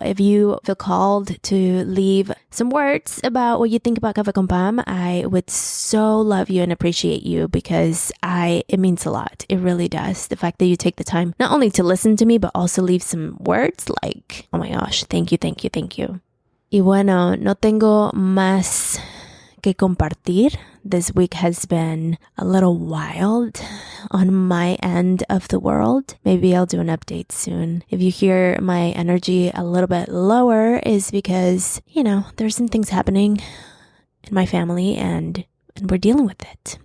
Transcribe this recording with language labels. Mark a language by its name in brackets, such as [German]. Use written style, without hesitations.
[English] If you feel called to leave some words about what you think about Café con Pam, I would so love you and appreciate you, because it means a lot. It really does. The fact that you take the time not only to listen to me, but also leave some words like, oh my gosh, thank you, thank you, thank you. [Spanish] Y bueno, no tengo más que compartir. [English] This week has been a little wild on my end of the world. Maybe I'll do an update soon. If you hear my energy a little bit lower, is because, there's some things happening in my family and we're dealing with it.